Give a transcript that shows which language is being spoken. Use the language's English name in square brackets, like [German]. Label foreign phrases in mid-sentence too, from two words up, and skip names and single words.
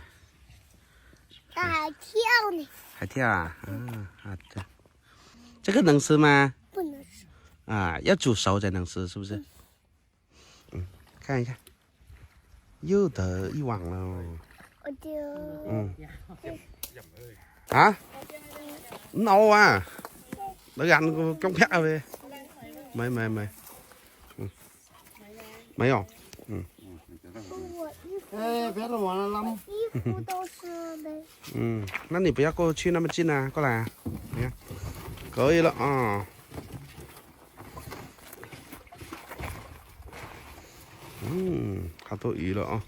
[Chinese] 它还跳呢。还跳啊？好的。这个能吃吗？不能吃。要煮熟才能吃，是不是？看一下，又得一网了。我就。 [Vietnamese] nấu à, nó ăn trong khác về, mấy không? [Chinese] 哎，别了，完了，那么衣服都是呗。那你不要过去那么近啊，过来啊，你看，可以了啊。好多鱼了啊！